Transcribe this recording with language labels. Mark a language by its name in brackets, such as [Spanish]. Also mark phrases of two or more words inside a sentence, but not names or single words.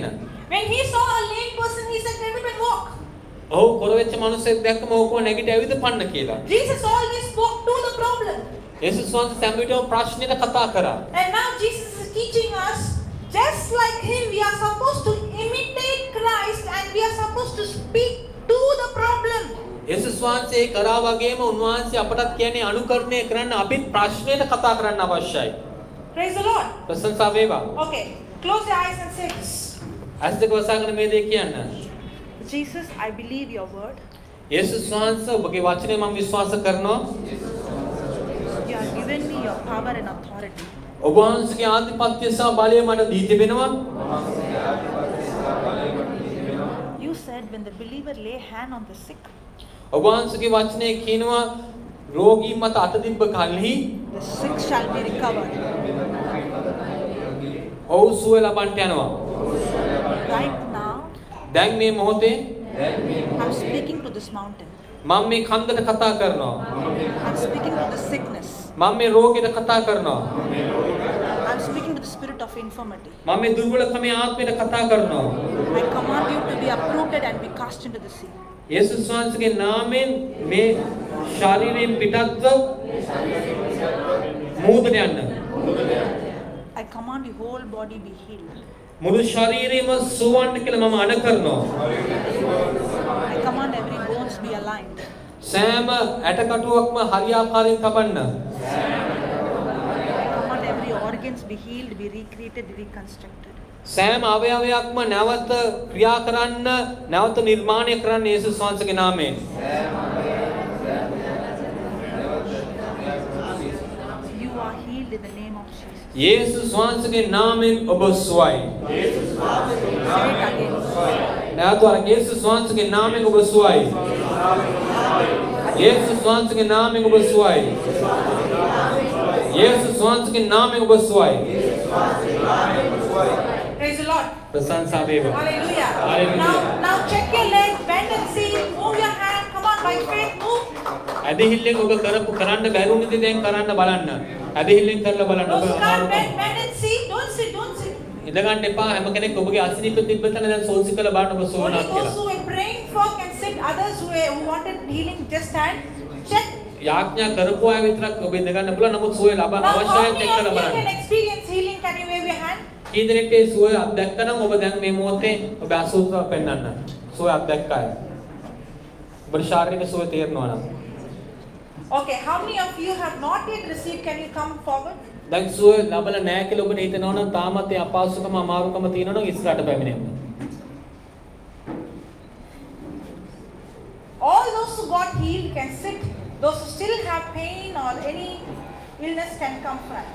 [English] When he saw a lame person, he said, get up and walk. [Sinhala] ඔව් කොරවෙච්ච මිනිහෙක් දැක්කම ඔව් කො නැගිට ඇවිදපන්න කියලා. [English] Jesus always spoke to the problem. [Sinhala] යේසුස් වහන්සේ සැමවිටම ප්‍රශ්නෙට කතා කරා. [English] And now Jesus is teaching us, just like him, we are supposed to imitate Christ and we are supposed to speak to the problem. [Sinhala] යේසුස් වහන්සේ කරා වගේම උන්වහන්සේ අපටත් කියන්නේ අනුකරණය කරන්න අපිත් ප්‍රශ්නෙට කතා කරන්න අවශ්‍යයි. [English] Praise the Lord. [Sinhala] ප්‍රශංසා වේවා. [English] Okay, close your eyes and say this. [Sinhala] ඇස් දෙක වසාගෙන මේ දේ කියන්න. [English] Jesus, I believe your word. [Sinhala] යේසුස් වහන්සේ ඔබගේ වචනේ මම විශ්වාස කරනවා. [English] You have given me your power and authority. [Sinhala] ඔබ වහන්සේගේ ආධිපත්‍ය සහ බලය මට දී තිබෙනවා. [English] You said when the believer lay hand on the sick, [Sinhala] ඔබ වහන්සේගේ වචනේ කියනවා රෝගී මත අත තිබ්බ කල්හි [English] the sick shall be recovered. [Sinhala] ඔව් සුවය ලබන්නට යනවා. [English] Right now, [Sinhala] දැන් මේ මොහොතේ [English] I'm speaking to this mountain. [Sinhala] මම මේ කන්දට කතා කරනවා. [English] I'm speaking to the sickness. [Sinhala] මම මේ රෝගයට කතා කරනවා. [English] I'm speaking to the spirit of infirmity. [Sinhala] මම මේ දුර්වලකමේ ආත්මයට කතා කරනවා. [English] I command you to be uprooted and be cast into the sea. [Sinhala] යේසුස් වහන්සේගේ නාමයෙන් මේ ශරීරයෙන් පිටත්ව මූදට යන්න. [English] I command your whole body be healed. [Sinhala] මුළු ශරීරෙම සුවන්න කියලා මම අණ කරනවා. [English] I command every bones be aligned. [Sinhala] සෑම ඇටකටුවක්ම හරියාකාරයෙන් කපන්න. [English] I command every organs be healed, be recreated, be reconstructed. [Sinhala] සෑම අවයවයක්ම නැවත ක්‍රියා කරන්න, නැවත නිර්මාණය කරන්න යේසුස් වහන්සේගේ නාමයෙන්. [English] You are healed in the name of Jesus. [Sinhala] යේසුස් වහන්සේගේ නාමයෙන් ඔබ සුවයි. [English] Say it again. [Sinhala] නැවත වර යේසුස් වහන්සේගේ නාමයෙන් ඔබ සුවයි. යේසුස් වහන්සේගේ නාමයෙන් ඔබ සුවයි. යේසුස් වහන්සේගේ නාමයෙන් ඔබ සුවයි. [English] Praise the Lord. [Sinhala] ප්‍රශංසා වේවා. [English] Hallelujah. Hallelujah. Now check your leg, bend and see. Move your hand. Come on, by faith, move. [Sinhala] ඇදහිල්ලෙන් ඔබ කරන්න බැරුණුද දැන් කරන්න බලන්න. ඇදහිල්ලෙන් කරලා බලන්න ඔබ [English] Those who can't [Sinhala] අමාරුකම. [English] bend and see. Don't sit, don't sit. [Sinhala] ඉඳ ගන්න එපා. හැම කෙනෙක් ඔබගේ අසනීප තිබ්බතන දැන් සෝසි කරලා බලන්න ඔබ [English] Only [Sinhala] සෝවනවා [English] those [Sinhala] කියලා. [English] who were praying for can sit. Others who wanted healing just stand. Check. [Sinhala] යාඥා කරපු අය විතරක් ඔබ ඉඳ ගන්න පුළුවන්. නමුත් සුවය ලබන්න [English] Now, how [Sinhala] අවශ්‍යයි [English] many [Sinhala] චෙක් [English] of [Sinhala] කරලා [English] you can [Sinhala] බලන්න. [English] experience healing? Can you wave your hand? [Sinhala] කී දෙනෙක්ට ඒ සුවය අත්දැක්කනම් ඔබ දැන් මේ මොහොතේ ඔබ අසුතව පෙන්වන්න. සුවය අත්දැක්කයි. ඔබ ශාරීරික සුවය තේරෙනවා නම්. [English] Okay, how many of you have not yet received? Can you come forward? [Sinhala] දැන් සුවය ලබලා නැහැ කියලා ඔබට හිතනවා නම් තාමත් ඒ අපහසුකම අමාරුකම තියෙනවා නම් ඉස්සරහට පැමිණෙන්න. [English] All those who got healed can sit. Those who still have pain or any illness can come front.